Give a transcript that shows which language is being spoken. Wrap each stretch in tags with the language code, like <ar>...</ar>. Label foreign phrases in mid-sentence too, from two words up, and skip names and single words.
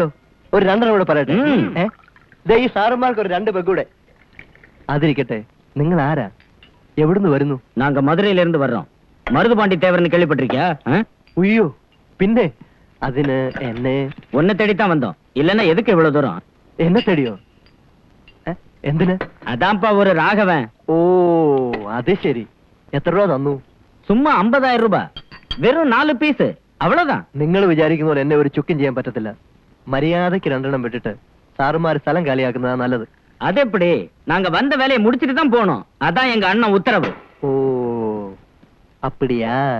<ml>ഒരു 2 കൂടെ പറയട്ടെ. ഈ സാറന്മാർക്ക് ഒരു 2 പെഗ്ഗൂടെ. അതിരിക്കട്ടെ, നിങ്ങൾ ആരാ, എവിടുന്ന് വരുന്നു?</ml> <ta>நாங்க மதுரையில இருந்து வர்றோம். மருதுபாண்டி தேவர்னு கேள்விப்பட்டிருக்கியா?</ta> <ml>ഉയ്യോ, പിന്നെ അതിന് എന്നെ</ml> <ta>உன்னை தேடித்தான் வந்தோம். இல்லன்னா எதுக்கு இவ்வளவு தூரம்?</ta> <ml>എന്നെ തടിയോ? എന്തിന്?</ml> <ta>அதான்ப்பா ஒரு ராகவன்.</ta> <ml>ഓ, അത് ശരി. എത്ര രൂപ തന്നു?</ml> <ta>சும்மா 50,000 ரூபாய். வெறும் 4 பீஸ், அவ்வளவுதான்.</ta> <ml>നിങ്ങൾ വിചാരിക്കുന്ന പോലെ എന്നെ ഒരു ചുക്കും ചെയ്യാൻ പറ്റത്തില്ല. മര്യാദയ്ക്ക് 2 എണ്ണം വിട്ടിട്ട് സാറുമാര് സ്ഥലം കാലിയാക്കുന്നതാ നല്ലത്.</ml> <ta>அது எப்படி? நாங்க வந்த வேலையை முடிச்சிட்டு தான் போனோம். அதான் எங்க அண்ணன் உத்தரவு.</ta> <ml>ഓ, അപ്പടിയാ?</ml>